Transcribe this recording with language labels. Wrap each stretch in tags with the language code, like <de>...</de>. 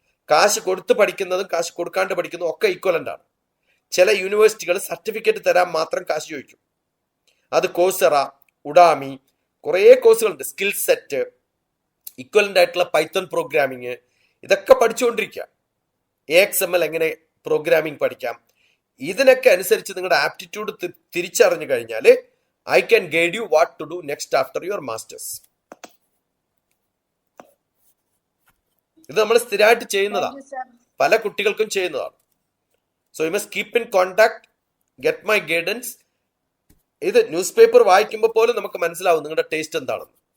<ml>കാശ് കൊടുത്ത് പഠിക്കുന്നതും കാശ് കൊടുക്കാണ്ട് പഠിക്കുന്നതും ഒക്കെ ഈക്വലന്റ് ആണ്. ചില യൂണിവേഴ്സിറ്റികൾ സർട്ടിഫിക്കറ്റ് തരാൻ മാത്രം കാശ് ചോദിക്കും. അത് കോഴ്സറ, ഉഡാമി, കുറേ കോഴ്സുകളുണ്ട്. സ്കിൽ സെറ്റ്, ഈക്വലന്റ് ആയിട്ടുള്ള പൈത്തൺ പ്രോഗ്രാമിങ്, ഇതൊക്കെ പഠിച്ചുകൊണ്ടിരിക്കുക. AXML എങ്ങനെ പ്രോഗ്രാമിംഗ് പഠിക്കാം, ഇതിനൊക്കെ അനുസരിച്ച് നിങ്ങളുടെ ആപ്റ്റിറ്റ്യൂഡ് തിരിച്ചറിഞ്ഞു കഴിഞ്ഞാൽ</ml> <en>I can guide you what to do next after your masters.</en> <ml>ഇത് നമ്മൾ സ്ഥിരമായിട്ട് ചെയ്യുന്നതാണ്, പല കുട്ടികൾക്കും ചെയ്യുന്നതാണ്.</ml> <en>So you must keep in contact, get my guidance.</en> <ml>ഇത് ന്യൂസ് പേപ്പർ വായിക്കുമ്പോൾ പോലും നമുക്ക് മനസ്സിലാവും നിങ്ങളുടെ ടേസ്റ്റ് എന്താണെന്ന്.</ml>